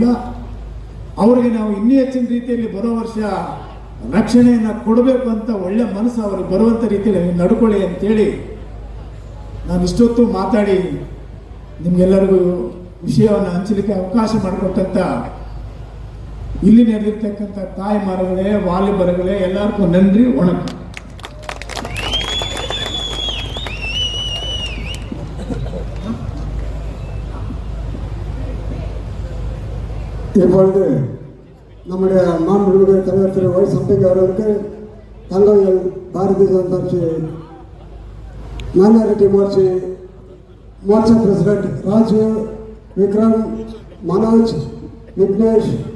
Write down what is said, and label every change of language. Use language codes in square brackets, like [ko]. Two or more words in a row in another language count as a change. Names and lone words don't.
[kn] ಅವ್ರಿಗೆ ನಾವು ಇನ್ನೂ ಹೆಚ್ಚಿನ ರೀತಿಯಲ್ಲಿ ಬರೋ ವರ್ಷ ರಕ್ಷಣೆಯನ್ನು ಕೊಡಬೇಕು ಅಂತ ಒಳ್ಳೆ ಮನಸ್ಸು ಅವ್ರಿಗೆ ಬರುವಂಥ ರೀತಿಯಲ್ಲಿ ನಡ್ಕೊಳ್ಳಿ ಅಂತೇಳಿ ನಾನು ಇಷ್ಟೊತ್ತು ಮಾತಾಡಿ ನಿಮ್ಗೆಲ್ಲರಿಗೂ ವಿಷಯವನ್ನು ಹಂಚಲಿಕ್ಕೆ ಅವಕಾಶ ಮಾಡಿಕೊಟ್ಟಂತ ಇಲ್ಲಿ ನಡೆದಿರ್ತಕ್ಕಂಥ ತಾಯಿ ಮರಗಳೇ, ವಾಲಿಬರಗಳೇ, ಎಲ್ಲರಿಗೂ ನನ್ರಿ ವಣக்கம். [ta] இப்பொழுது நம்முடைய மாண்புமிகு தலைவர் திரு ஒய் சம்பத் அவர்களுக்கு தங்கையில் பாரதிய ஜனதா கட்சி மைனாரிட்டி மோர்ச்சா பிரசிடென்ட் ராஜு, விக்ரம், மனோஜ், விக்னேஷ்,